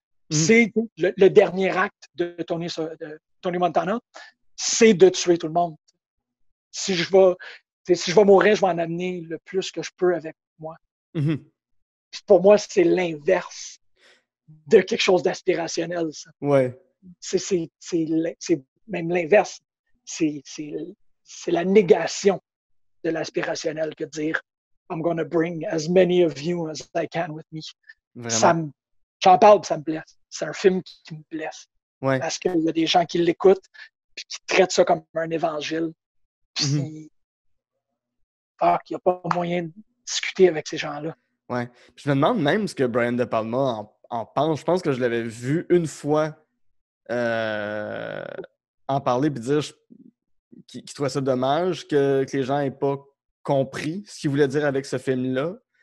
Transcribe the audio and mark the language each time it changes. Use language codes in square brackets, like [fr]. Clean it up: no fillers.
[fr] C'est le dernier acte de Tony Montana, c'est de tuer tout le monde. Si je vais mourir, je vais en amener le plus que je peux avec moi. Pour moi, c'est l'inverse de quelque chose d'aspirationnel. Ça. C'est même l'inverse. C'est la négation de l'aspirationnel que de dire [en] I'm going to bring as many of you as I can with me. [fr] J'en parle, ça me blesse. C'est un film qui me blesse. Parce qu'il y a des gens qui l'écoutent et qui traitent ça comme un évangile. Puis il n'y a pas moyen de discuter avec ces gens-là. Puis je me demande même ce que Brian De Palma en pense. Je pense que je l'avais vu une fois en parler et dire qu'il trouvait ça dommage que les gens n'aient pas compris ce qu'il voulait dire avec ce film-là.